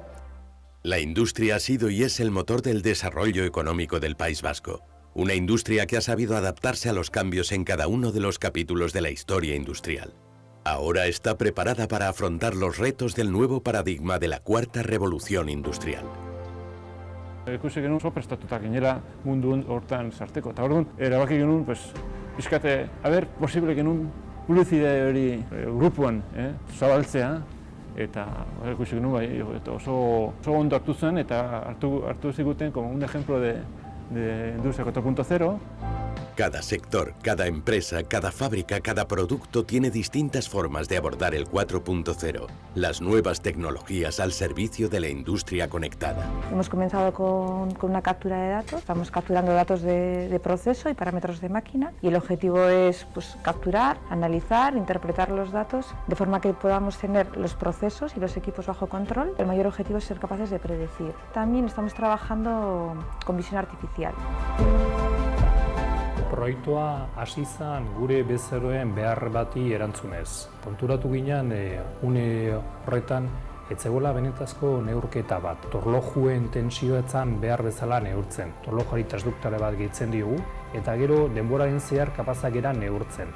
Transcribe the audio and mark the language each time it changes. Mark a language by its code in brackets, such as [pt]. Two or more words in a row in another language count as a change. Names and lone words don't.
[es] La industria ha sido y es el motor del desarrollo económico del País Vasco. Una industria que ha sabido adaptarse a los cambios en cada uno de los capítulos de la historia industrial. Ahora está preparada para afrontar los retos del nuevo paradigma de la cuarta revolución industrial. [eu] Ikusi genuen oso prestatuta ginela mundu hortan sarteko. Eta orduan, erabaki genuen, pixkate, posible genuen publizide hori grupuan zabaltzea. Eta ikusi genuen, oso ondo hartu zen, eta hartu ziguten [es] como un ejemplo de industria 4.0. Cada sector, cada empresa, cada fábrica, cada producto tiene distintas formas de abordar el 4.0, las nuevas tecnologías al servicio de la industria conectada. Hemos comenzado con una captura de datos, estamos capturando datos de proceso y parámetros de máquina y el objetivo es capturar, analizar, interpretar los datos de forma que podamos tener los procesos y los equipos bajo control. El mayor objetivo es ser capaces de predecir. También estamos trabajando con visión artificial. [eu] Proiektua hasi zen gure bezeroen behar bati erantzunez. Konturatu ginen une horretan ez zegoela benetazko neurketa bat. Torlojuen tentsioetan behar bezala neurtzen. Torlojuari transduktore bat gehitzen diogu eta gero denboraren zehar kapazak gara neurtzen.